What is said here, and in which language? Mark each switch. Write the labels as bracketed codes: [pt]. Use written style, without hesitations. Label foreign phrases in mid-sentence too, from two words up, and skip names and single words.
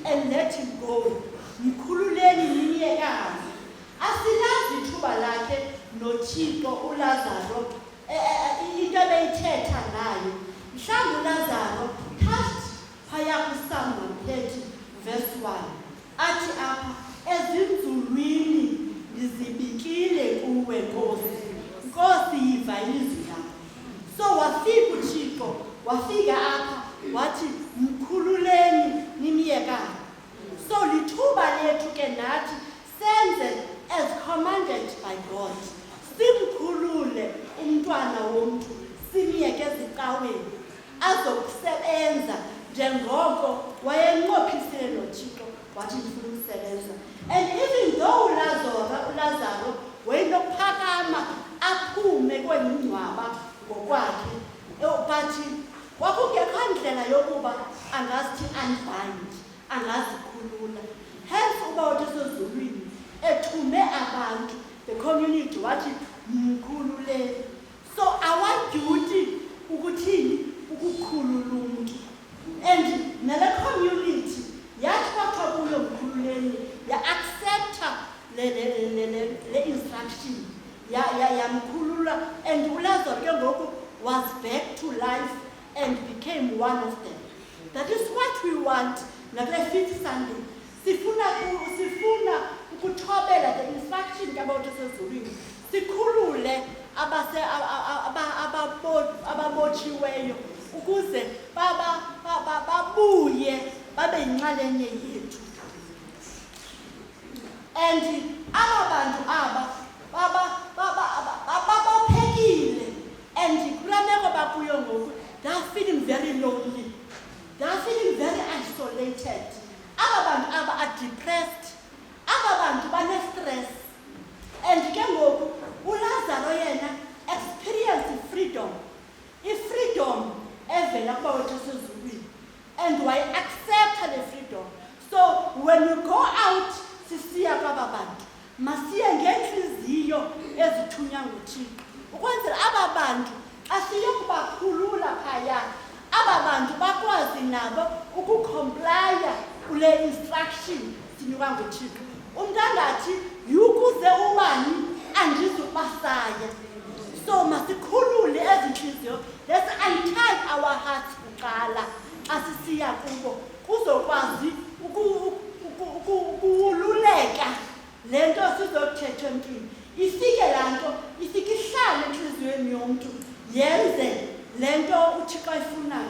[en] let him go. [xh] Mkhululeni nimyekani. Asilazi ithuba lakhe noThixo uLazaro into ebeyithetha nayo. Mhlawumbi uLazaro cast phaya kuPsalm 130 verse 1. Athi apha ezinzulwini ndizibikile kuwe Nkosi. Nkosi yiva ilizwi lakho. So wafika uThixo, wafika apha wathi mkhululeni nimyekani. So lithuba lethu ke nathi senze [en] as commanded by God. [xh] Simkhulule umntwana womntu, simyeke ezicaweni azokusebenza njengoko wayenqophisile noThixo wathi ndifuna ukusebenza. [en] And even though [xh] uLazaro wayenokuphakama aphume kwemingcwaba ngokwakhe, but kwakungekho ndlela yokuba angazithi unbind, angazikhulula. Hence uba uThixo ethume abantu, [en] the community [xh] wathi mkhululeni. [en] So our duty ukuthini? [xh] Ukukhulula umuntu. And nale community yathi kwathiwa kuyo mkhululeni, ya-accepta le instruction, yamkhulula. [en] And [xh] uLazaro ke ngoku [en] was back to life and became one of them. That is what we want. [xh] Nakule fifth Sunday sifuna ukuthobela [en] the instruction [xh] kaBawuthixo. Sikhulule ababotshiweyo ukuze babuye babe yinxalenye yethu. [en] And [xh] abantu baphekile, [en] and [xh] kula meko bakuyo ngoku [en] they are feeling very lonely, they are feeling very isolated. Abantu are depressed, [xh] abantu bane-stress. And ke ngoku uLazaro yena [en] experienced freedom, [xh] i-freedom evela kuBawuthixo ezulwini, and wayi-accepta le freedom. [en] So when we go out [xh] sisiya kwaba bantu, masiye ngenhliziyo ezithunywa nguThixo ukwenzela aba bantu asiyokubakhulula phaya, aba bantu bakwazi nabo ukucomplya kule instruction sinikwa nguThixo. Umntu angathi yukuze ubani andizubasaya. So masikhulule ezinhliziyo, [en] let's untie our hearts [xh] kuqala xa sisiya kubo kuzokwazi ukuwululeka le nto sizokuthethwa emntwini. Ifike laa nto, ifike ihlale entliziyweni yomntu, yenze le nto uThixo ayifunayo.